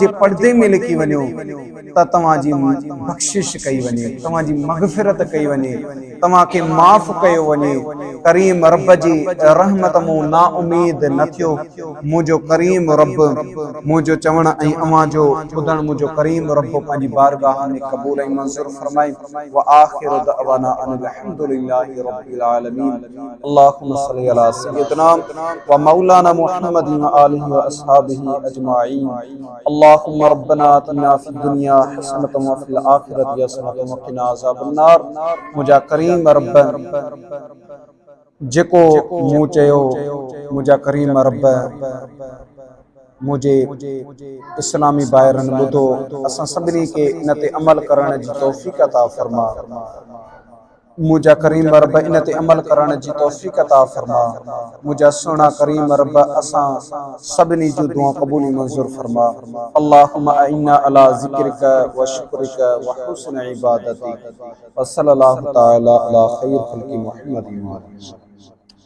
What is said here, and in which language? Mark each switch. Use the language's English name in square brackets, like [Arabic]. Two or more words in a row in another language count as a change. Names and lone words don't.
[Sindhi] पर्दे में लिकी वञो त तव्हांजी बख़्शिश कई वञे तव्हांजी मग़फ़िरत कई वञे तव्हांखे माफ़ कयो वञे करीम रब जी रहमत मूं ना उम्मीद न थियो मुंहिंजो करीम रब मुंहिंजो चवण ऐं अवां जो ॿुधण मुंहिंजो करीम रब पंहिंजी बारगाह में क़बूल ऐं मंज़ूर फरमाए [Arabic] وآخر دعوانا أن الحمد لله رب العالمين اللهم صل على سيدنا ومولانا محمد وآله وأصحابه أجمعين اللهم ربنا آتنا في الدنيا حسنة وفي الآخرة حسنة وقنا عذاب النار [Sindhi] मुंहिंजा करीम रब जेको मूं चयो मुंहिंजा करीम रब मुझे इस्लामी भाइरनि ॿुधो असां सभिनी खे इन ते अमल करण जी तौफ़ीक़ अता फरमा मुंहिंजा करीम रब इन ते अमल करण जी तौफ़ीक़ अता फरमा मुंहिंजा सुहिणा करीम रब असां सभिनी जूं दुआ क़बूल मंज़ूर फरमा [Arabic] اللهم أعنا على ذكرك وشكرك وحسن عبادتك وصلى الله تعالى على خير خلق محمد.